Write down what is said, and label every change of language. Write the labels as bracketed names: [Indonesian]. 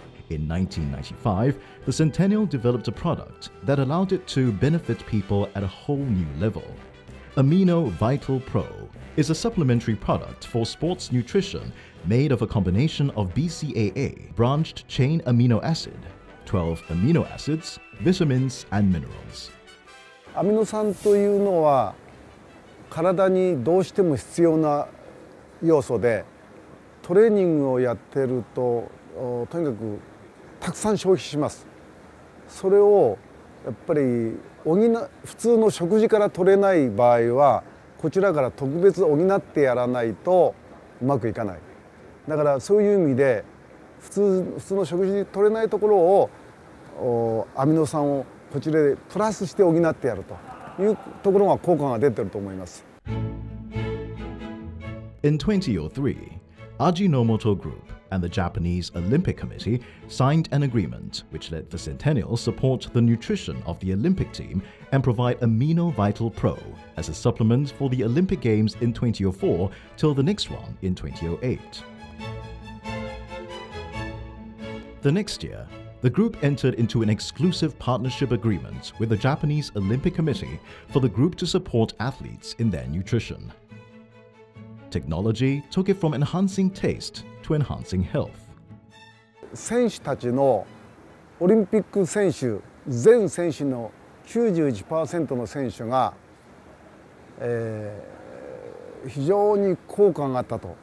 [English] In 1995, the Centennial developed a product that allowed it to benefit people at a whole new level. Amino Vital Pro is a supplementary product for sports nutrition made of a combination of BCAA, branched chain amino acid, 12 amino acids, vitamins, and minerals. [Japanese] アミノ酸というのは体にどうしても必要な要素で、トレーニングをやってるととにかくたくさん消費します。それをやっぱり普通の食事から取れない場合はこちらから特別補ってやらないとうまくいかない。だからそういう意味で普通の食事で取れないところをアミノ酸をこちらでプラスして補ってやるというところが効果が出てると思います。 [English] In 2003, Ajinomoto Group and the Japanese Olympic Committee signed an agreement which let the Centennial support the nutrition of the Olympic team and provide Amino Vital Pro as a supplement for the Olympic Games in 2004 till the next one in 2008. The next year, the group entered into an exclusive partnership agreement with the Japanese Olympic Committee for the group to support athletes in their nutrition. Technology took it from enhancing taste to enhancing health. [Japanese] 選手たちのオリンピック選手全選手の 91% の選手が、非常に効果があったと。